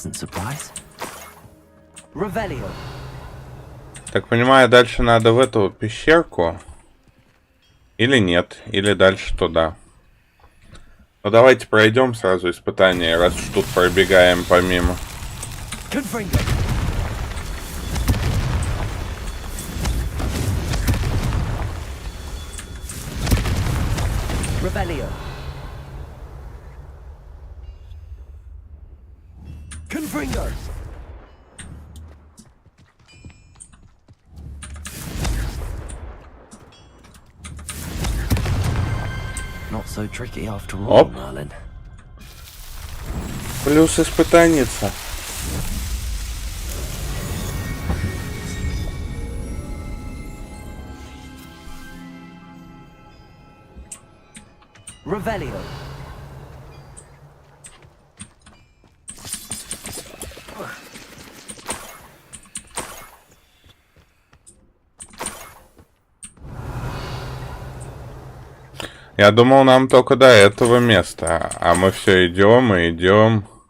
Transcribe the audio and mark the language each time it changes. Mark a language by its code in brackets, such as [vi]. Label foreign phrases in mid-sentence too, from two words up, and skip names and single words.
[ru] Так понимаю, дальше надо в эту пещерку. Или нет, или дальше туда. Ну давайте пройдем сразу испытание, раз уж тут пробегаем помимо. Revelio. Confringo. [en] Not so tricky after all, [ru] Оп. Merlin. Плюс испытанница. Revelio. Я думал, нам только до этого места, а мы все идем и идем.